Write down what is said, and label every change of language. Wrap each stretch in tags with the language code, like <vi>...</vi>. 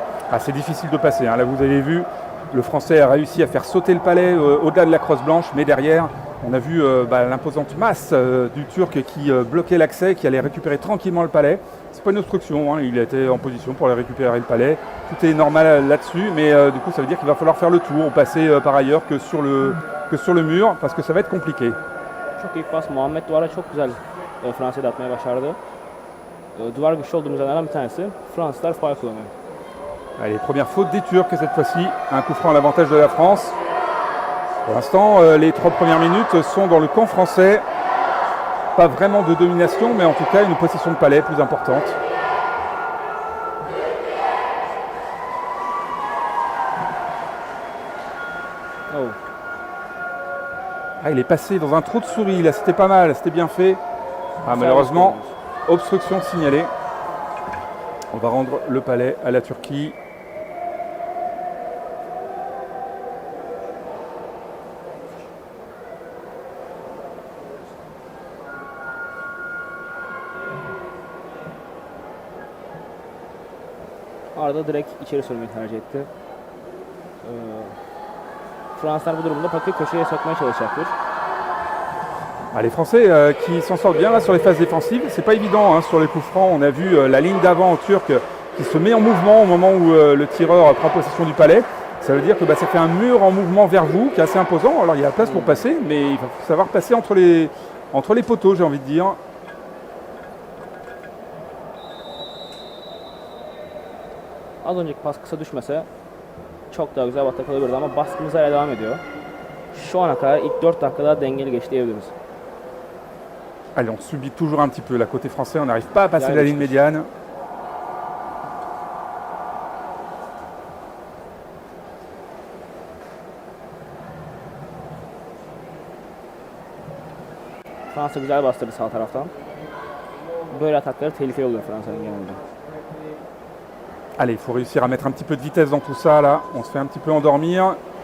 <fr>Ah, c'est difficile de passer. Hein. Là, vous avez vu, le Français a réussi à faire sauter le palais au-delà de la crosse blanche, mais derrière, on a vu l'imposante masse du Turc qui bloquait l'accès, qui allait récupérer tranquillement le palais. C'est pas une obstruction, hein. Il était en position pour aller récupérer le palais. Tout est normal là-dessus, mais du coup, ça veut dire qu'il va falloir faire le tour, passer par ailleurs que sur le mur, parce que ça va être compliqué.</fr> <tr>Çok iyi pas. Muhammed duvara çok güzel Fransa'yı da atmaya başardı. Duvar güçlü olduğumuz yerlerden bir tanesi. Fransızlar faul kullanıyor.</tr> <fr>Allez, première faute des Turcs cette fois-ci. Un coup franc à l'avantage de la France. Pour l'instant, les 3 premières minutes sont dans le camp français. Pas vraiment de domination, mais en tout cas une possession de palais plus importante. Oh. Ah, il est passé dans un trou de souris, là, c'était pas mal, c'était bien fait. Ah, malheureusement, obstruction signalée. On va rendre le palais à la Turquie.</fr> <tr>Arda direkt içeri sürmeyi tercih etti. Fransızlar bu durumda paketi köşeye sokmaya çalışacaktır.</tr> <fr>Ah, les Français qui s'en sortent bien là sur les phases défensives, c'est pas évident hein, sur les coups francs. On a vu la ligne d'avant turque qui se met en mouvement au moment où le tireur prend possession du palais. Ça veut dire que ça fait un mur en mouvement vers vous qui est assez imposant. Alors il y a la place pour passer, mais il va savoir passer entre les poteaux, j'ai envie de dire.</fr> <tr>Az önceki pas kısa düşmese çok daha güzel atak olabilirdi ama baskımız hala devam ediyor. Şu ana kadar ilk 4 dakikada dengeli geçti diyebiliriz.</tr> <fr>Allez, on subit toujours un petit peu. Là, côté français, on n'arrive pas à passer la ligne médiane.</fr> <tr>Fransa güzel bastırdı sağ taraftan. Böyle atakları tehlikeli oluyor Fransa'nın genelde.</tr> <fr>Allez, il faut réussir à mettre un petit peu de vitesse dans tout ça, là. On se fait un petit peu endormir.</fr>